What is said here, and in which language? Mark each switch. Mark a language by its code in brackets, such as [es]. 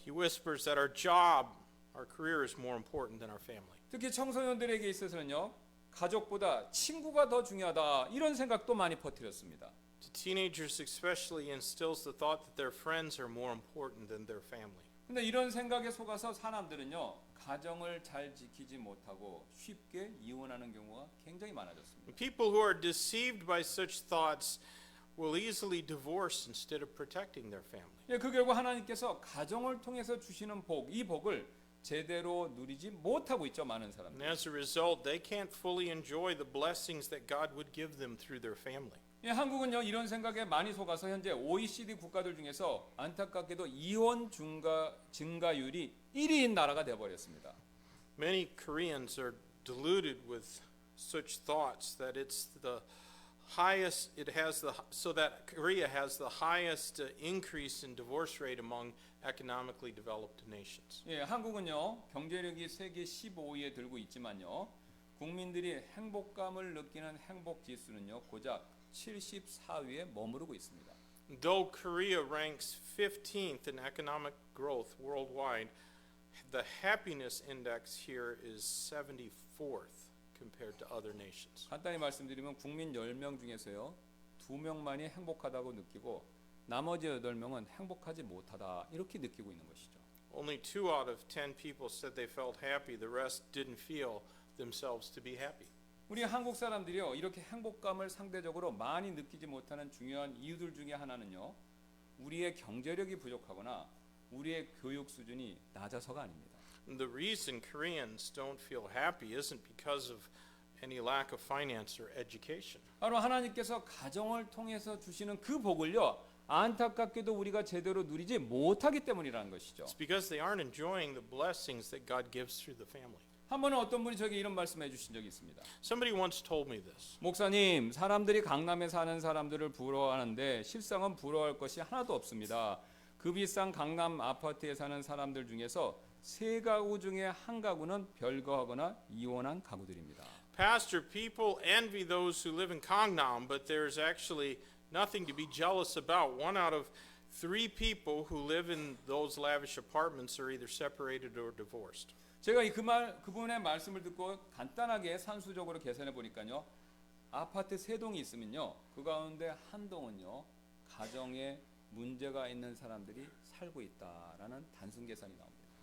[en] He whispers that our job, our career is more important than our family. [ko] 특히 청소년들에게 있어서는요, 가족보다 친구가 더 중요하다, 이런 생각도 많이 퍼뜨렸습니다. [en] To teenagers especially instills the thought that their friends are more important than their family. [ko] 근데 이런 생각에 속아서 사람들은요, 가정을 잘 지키지 못하고 쉽게 이혼하는 경우가 굉장히 많아졌습니다. [en] People who are deceived by such thoughts will easily divorce instead of protecting their family. [ko] 예, 그 결과 하나님께서 가정을 통해서 주시는 복, 이 복을 제대로 누리지 못하고 있죠, 많은 [en] And [ko] 사람들. [en] as a result, they can't fully enjoy the blessings that God would give them through their family. [ko] 예, 한국은요, 이런 생각에 많이 속아서 현재 OECD 국가들 중에서 안타깝게도 이혼 증가율이 1위인 나라가 되어 버렸습니다. [en] Many Koreans are deluded with such thoughts that it's the highest so that Korea has the highest increase in divorce rate among economically developed nations. [ko] 예, 한국은요, 경제력이 세계 15위에 들고 있지만요, 국민들이 행복감을 느끼는 행복 지수는요, 고작 74위에 머무르고 있습니다. [en] Though Korea ranks 15th in economic growth worldwide, the happiness index here is 74th compared to other nations. [ko] 간단히 말씀드리면 국민 10명 중에서요, 2명만이 행복하다고 느끼고 나머지 8명은 행복하지 못하다, 이렇게 느끼고 있는 것이죠. [en] Only 2 out of 10 people said they felt happy. The rest didn't feel themselves to be happy. [ko] 우리 한국 사람들이요, 이렇게 행복감을 상대적으로 많이 느끼지 못하는 중요한 이유들 중에 하나는요, 우리의 경제력이 부족하거나 우리의 교육 수준이 낮아서가 아닙니다. [en] The reason Koreans don't feel happy isn't because of any lack of finance or education. [ko] 바로 하나님께서 가정을 통해서 주시는 그 복을요, 안타깝게도 우리가 제대로 누리지 못하기 때문이라는 것이죠. [en] It's because they aren't enjoying the blessings that God gives through the family. [ko] 한 번은 어떤 분이 저에게 이런 말씀해 주신 적이 있습니다. [en] Somebody once told me this. [ko] 목사님, 사람들이 강남에 사는 사람들을 부러워하는데 실상은 부러워할 것이 하나도 없습니다. 그 비싼 강남 아파트에 사는 사람들 중에서 3가구 중에 1가구는 별거하거나 이혼한 가구들입니다. [en] Pastor, people envy those who live in Gangnam, but there's actually nothing to be jealous about. 1 out of 3 people who live in those lavish apartments are either separated or divorced. [ko] 제가 그분의 말씀을 듣고 간단하게 산수적으로 계산해 보니까요, 아파트 3동이 있으면요, 그 가운데 1동은요, 가정에 문제가 있는 사람들이 살고 있다라는 단순 계산이 나옵니다.